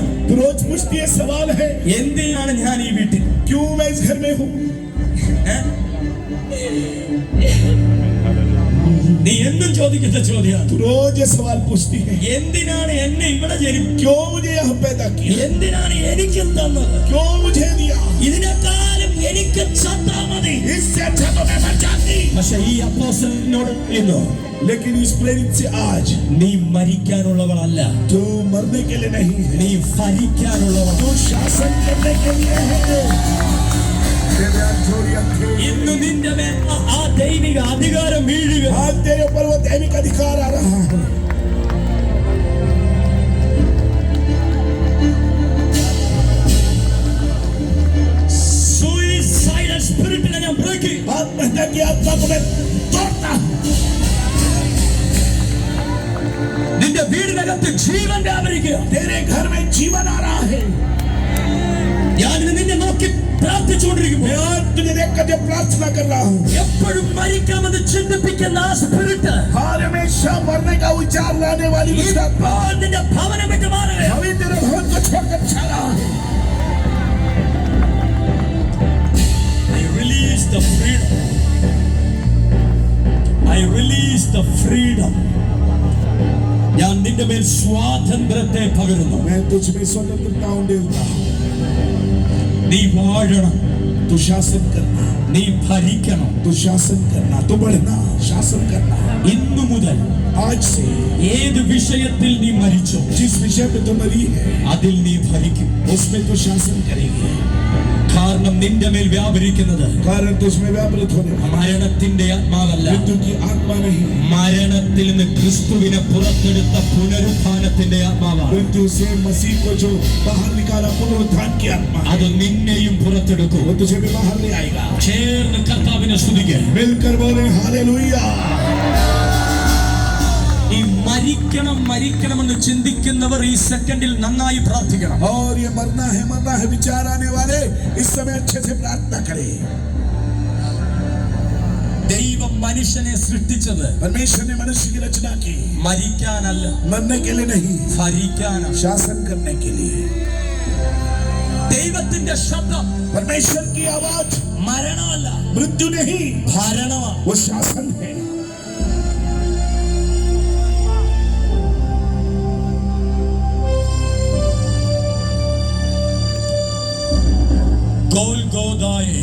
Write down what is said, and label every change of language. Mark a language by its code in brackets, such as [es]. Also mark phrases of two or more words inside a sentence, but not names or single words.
[hi] तू रोज पूछती है, सवाल है, [ml] എന്തിനാണ് ഞാൻ ഈ വീട്ടിൽ? [hi] क्यों मैं इस घर में हूँ? [ml] നീ എന്നും ചോദിക്കുന്ന ചോദ്യമാണ്, [hi] तू रोज ये सवाल पूछती है, [ml] എന്തിനാണ് എന്നെ ഇവിടെ ജനിപ്പിച്ചത്? [hi] क्यों मुझे यहाँ पैदा किया, [ml] എന്തിനാണ് എനിക്ക് തന്നത്? [hi] क्यों मुझे दिया? [ml] ഇതിനേക്കാളും എനിക്ക് ചത്താ മതി. [hi] इससे अच्छा तो मैं मर जाती। [ml] പക്ഷെ ഈ അപ്പോസ്തലനോട് ഇന്നോ, [hi] लेकिन इस प्रेरित से आज [ml] നീ മരിക്കാനുള്ളവളല്ല, [hi] तू मरने के लिए नहीं है, [ml] നീ ഭരിക്കാനുള്ളവൾ. [hi] तू शासन करने के लिए है। [ml] ഇന്ന് നിന്റെ മേൽ ആ ദൈവിക അധികാരം വീഴുക. [hi] आज तेरे ऊपर वो दैविक अधिकार आ रहा है। [en] Suicidal spirit- [ml] നെ ഞാൻ break ചെയ്യും. [hi] आत्महत्या की आत्मा को मैं तोड़ता हूँ। [ml] നിന്റെ വീടിനകത്ത് ജീവൻ വ്യാപരിക്കുക. [hi] तेरे घर में जीवन आ रहा है। [ml] ഞാൻ ഇന്ന് നിന്നെ നോക്കി പ്രാർത്ഥിച്ചുകൊണ്ടിരിക്കുമ്പോൾ [hi] मैं आज तुझे देख कर प्रार्थना कर रहा हूँ। [ml] എപ്പോഴും മരിക്കാമെന്ന് ചിന്തിപ്പിക്കുന്ന ആ സ്പിരിറ്റ് [hi] हर हमेशा मरने का विचार लाने वाली दुष्ट आत्मा [ml] ഇപ്പോൾ നിന്റെ ഭവനം വിട്ട് മാറുക. [hi] अभी तेरे भवन को छोड़कर चला है। [en] I release the freedom. I release the freedom. [ml] ഞാൻ നിന്റെ മേൽ സ്വാതന്ത്ര്യത്തെ പകരുന്നു. [hi] मैं तुझ में स्वतंत्रता उंडेलता हूँ। [ml] നീ വാഴണം, [hi] तू शासन करना, [ml] നീ ഭരിക്കണം. [hi] तू शासन करना, तू बढ़ना, शासन करना। [ml] ഇന്നു മുതൽ [hi] आज से [ml] ഏത് വിഷയത്തിൽ നീ മരിച്ചോ [hi] जिस विषय पे तू मरी है, [ml] അതിൽ നീ ഭരിക്കും. [hi] उसमें तू शासन करेगी। [ml] കാരണം നിന്റെ മേൽ വ്യാപരിക്കുന്നത് [hi] कारण तुझमें व्यापृत होने वाला [ml] മരണത്തിന്റെ ആത്മാവല്ല, [hi] मृत्यु की आत्मा नहीं, [ml] മരണത്തിൽ നിന്ന് ക്രിസ്തുവിനെ പുറത്തെടുത്ത പുനരുത്ഥാനത്തിന്റെ ആത്മാവാണ്. [hi] मृत्यु से मसीह को जो बाहर निकाला पुनरुत्थान की आत्मा, [ml] അത് നിന്നെയും പുറത്തെടുക്കും. [hi] वो तुझे भी बाहर ले आएगा। [ml] ചേർന്ന് കർത്താവിനെ സ്തുതിക്കുക. [hi] मिलकर बोले हालेलुया। [ml] ഈ മരിക്കണമെന്ന് ചിന്തിക്കുന്നവർ ഈ സെക്കൻഡിൽ നന്നായി പ്രാർത്ഥിക്കണം. [hi] और ये मरना है विचार आने वाले इस समय अच्छे से प्रार्थना करें। [ml] ദൈവം മനുഷ്യനെ സൃഷ്ടിച്ചത് [hi] परमेश्वर ने मनुष्य की रचना की [ml] മരിക്കാനല്ല, [hi] मरने के लिए नहीं, [ml] ഭരിക്കാനാണ്. [hi] शासन करने के लिए। [ml] ദൈവത്തിന്റെ ശബ്ദം [hi] परमेश्वर की आवाज [ml] മരണമല്ല, [hi] मृत्यु नहीं, [ml] ഭരണമാണ്. [hi] वो शासन है। [ml] ഗോൽഗോഥായെ